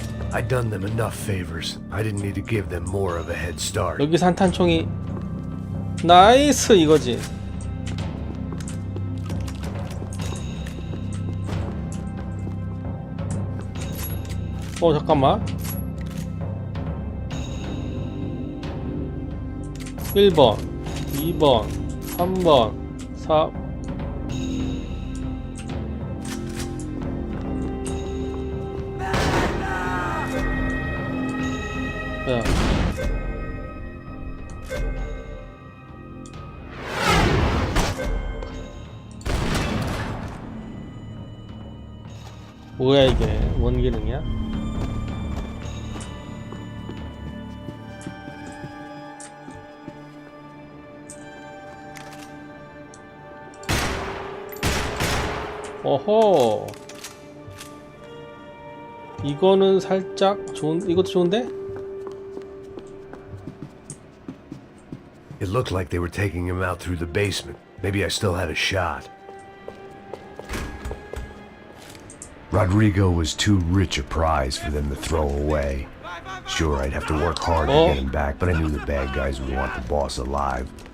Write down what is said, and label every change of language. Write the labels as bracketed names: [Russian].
[English] I'd done them enough favors. I didn't need to give them more of a head start. [Korean] 여기 산탄총이 나이스 이거지. 잠깐만. 1번 2번 3번 4 야. 뭐야 이게? 뭔 기능이야? 어허. 이거는 살짝 이것도 좋은데? [English] It looked like they were taking him out through the basement. Maybe I still had a shot. Rodrigo was too rich a prize for them to throw away. Sure, I'd have to work hard to get him back, but I knew the bad guys would want the boss alive.